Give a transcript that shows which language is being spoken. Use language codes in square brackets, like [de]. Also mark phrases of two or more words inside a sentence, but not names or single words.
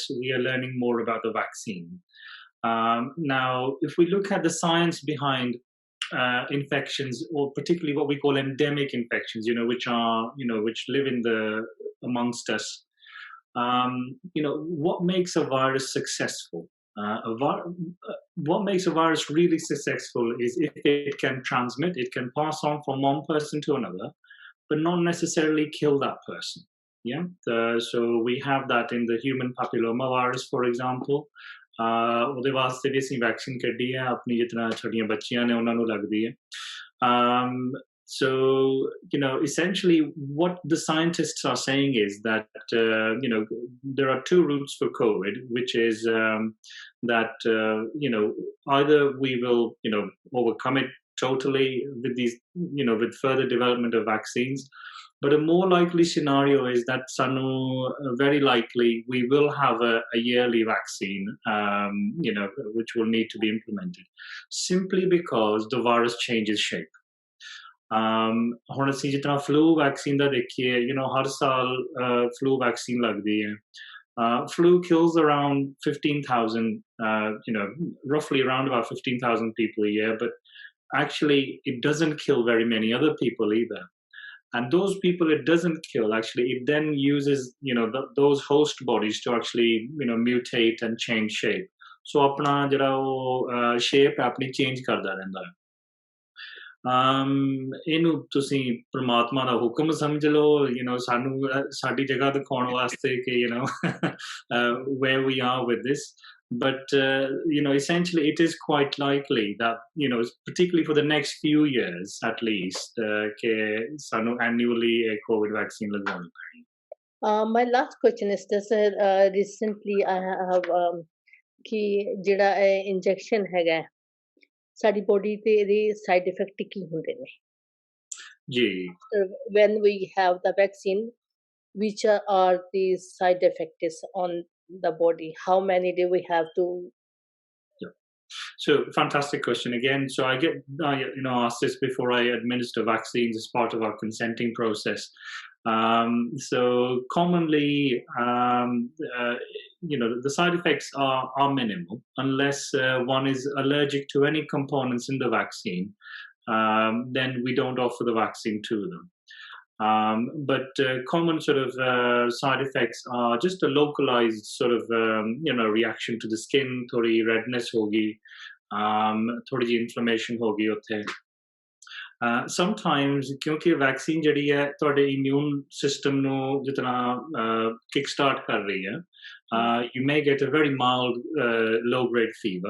[en] We are learning more about the vaccine. Now, if we look at the science behind infections, or particularly what we call endemic infections, which live amongst us, what makes a virus successful? What makes a virus really successful is if it can transmit, it can pass on from one person to another, but not necessarily kill that person. Yeah, so we have that in the human papilloma virus, for example. [pa] ਉਹਦੇ ਵਾਸਤੇ ਵੀ ਅਸੀਂ ਵੈਕਸੀਨ ਕੱਢੀ ਹੈ ਆਪਣੀ ਜਿਤਨਾ ਛੋਟੀਆਂ ਬੱਚੀਆਂ ਨੇ ਉਹਨਾਂ ਨੂੰ ਲੱਗਦੀ ਹੈ. [en] So, essentially what the scientists are saying is that, there are two routes for COVID, which is that, either we will, overcome it totally with these, with further development of vaccines. But a more likely scenario is that very likely we will have a yearly vaccine, which will need to be implemented, simply because the virus changes shape. [pa] ਹੁਣ ਅਸੀਂ ਜਿਤਨਾ [en] flu vaccine [pa] ਦਾ ਦੇਖੀਏ, ਹਰ ਸਾਲ [en] flu vaccine [pa] ਲੱਗਦੀ ਹੈ. [en] Flu kills around 15,000, roughly around about 15,000 people a year, but actually it doesn't kill very many other people either. And those people it doesn't kill, actually, it then uses, those host bodies to actually, mutate and change shape. [pa] ਸੋ ਆਪਣਾ ਜਿਹੜਾ ਵੋ ਸ਼ੇਪ ਆਪਣੀ ਚੇਂਜ ਕਰਦਾ ਰਹਿੰਦਾ ਹੈ. ਇਹਨੂੰ ਤੁਸੀਂ ਪ੍ਰਮਾਤਮਾ ਦਾ ਹੁਕਮ ਸਮਝ ਲਓ, ਸਾਨੂੰ ਸਾਡੀ ਜਗ੍ਹਾ ਦਿਖਾਉਣ ਵਾਸਤੇ ਕਿ [en] where we are with this. But essentially it is quite likely that, particularly for the next few years at least, [pa] ਕਿ ਸਾਨੂੰ [en] annually a COVID vaccine [pa] ਲਗਵਾਉਣੀ ਪੈਣੀ. [en] My last question is this, recently I have [pa] ਕਿ ਜਿਹੜਾ injection ਹੈਗਾ ਸਾਡੀ body ਤੇ ਇਹਦੇ [en] side effect [pa] ਕੀ ਹੁੰਦੇ ਨੇ? ਜੀ. [en] When we have the vaccine, which are the side effects on the body? How many do we have to? So fantastic question again. So I get asked this before I administer vaccines as part of our consenting process. So commonly, the side effects are minimal unless one is allergic to any components in the vaccine. Then we don't offer the vaccine to them. But common sort of side effects are just a localized sort of reaction to the skin, [pa] ਥੋੜ੍ਹੀ ਰੈੱਡਨੈੱਸ ਹੋਗੀ, ਥੋੜ੍ਹੀ ਇਨਫਲੇਮੇਸ਼ਨ ਹੋਗੀ ਉੱਤੇ. ਸਮਟਾਈਮਜ਼ ਕਿਉਂਕਿ ਵੈਕਸੀਨ ਜਿਹੜੀ ਹੈ ਤੁਹਾਡੇ [en] immune system [pa] ਨੂੰ ਜਿਤਨਾ ਕਿੱਕਸਟਾਰਟ ਕਰ ਰਹੀ ਹੈ, [en] you may get a very mild low grade fever.